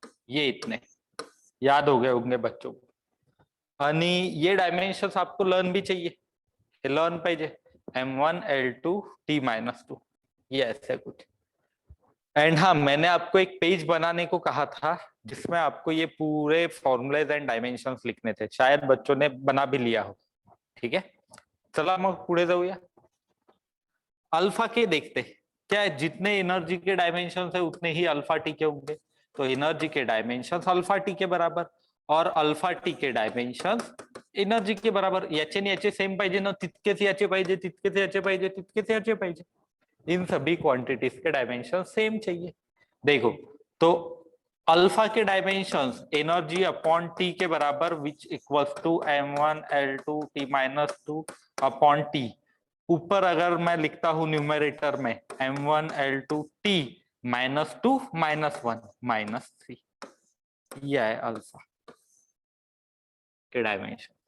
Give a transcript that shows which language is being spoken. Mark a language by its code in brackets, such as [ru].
[hi] ये इतने याद हो गए होंगे बच्चों को. आणि ये डायमेंशंस आपको लर्न भी चाहिए, [mr] लर्न पाहिजे. [hi] m1 l2 t-2, ये ऐसे कुछ. एंड हाँ मैंने आपको एक पेज बनाने को कहा था जिसमें आपको ये पूरे फॉर्मूलेज एंड डायमेंशंस लिखने थे, शायद बच्चों ने बना भी लिया हो. ठीक है, [mr] चला मग पुढे जाऊया. [hi] अल्फा के देखते क्या है, जितने एनर्जी के डायमेंशंस है उतने ही अल्फा टी के होंगे. तो एनर्जी के डायमेंशंस अल्फा टी के बराबर और अल्फा टी के डायमेंशंस एनर्जी के बराबर. [mr] याचे आणि याचे सेम पाहिजे ना, तितकेच याचे पाहिजे, तितकेच याचे पाहिजे, तितकेच याचे पाहिजे. [hi] इन सभी क्वांटिटीज के डायमेंशन सेम चाहिए. देखो तो अल्फा के डायमेंशंस एनर्जी अपॉन टी के बराबर विच equals to m1 l2 t-2 upon T. ऊपर अगर मैं लिखता हूं न्यूमरेटर में m1 l2 t-2 -1 -3, यह है अल्फा के डायमेंशन.